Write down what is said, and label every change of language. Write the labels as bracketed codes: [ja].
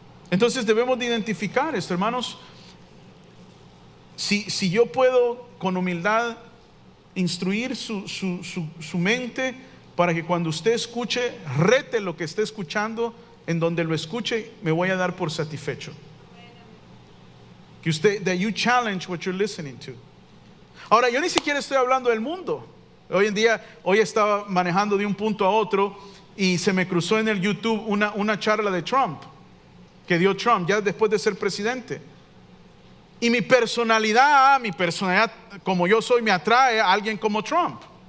[es] Entonces debemos de identificar esto, hermanos. Si yo puedo con humildad instruir su mente para que cuando usted escuche, rete lo que esté escuchando, en donde lo escuche, me voy a dar por satisfecho. [en] Que that you challenge what you're listening to. [es] Ahora, yo ni siquiera estoy hablando del mundo. Hoy estaba manejando de un punto a otro y se me cruzó en el YouTube una charla de Trump, que dio Trump ya después de ser presidente. Y mi personalidad, como yo soy, me atrae a alguien como Trump.